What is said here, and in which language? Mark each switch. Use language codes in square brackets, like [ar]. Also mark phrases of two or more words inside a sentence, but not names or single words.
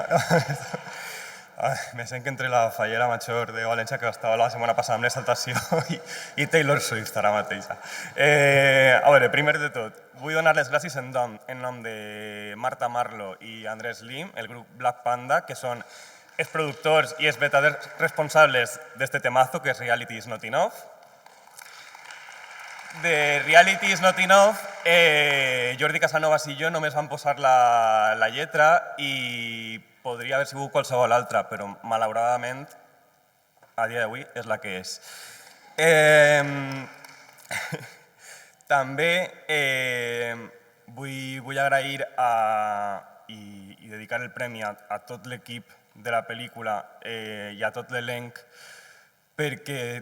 [ca] Ay, me sent que entre la fallera major de València, que estava la setmana passada amb l'exaltació, i Taylor Swift ara mateixa. A veure, primer de tot, vull donar les gràcies en nom de Marta Marlo i Andrés Lim, el grup Black Panda, que són els productors i els verdaders responsables d'este temazo, que és Reality is not enough. De Reality is not enough, Jordi Casanovas i jo només vam posar la lletra i podria haver sigut qualsevol altra, però malauradament a dia d'avui és la que és. També vull agrair i dedicar el premi a tot l'equip de la pel·lícula i a tot l'elenc, perquè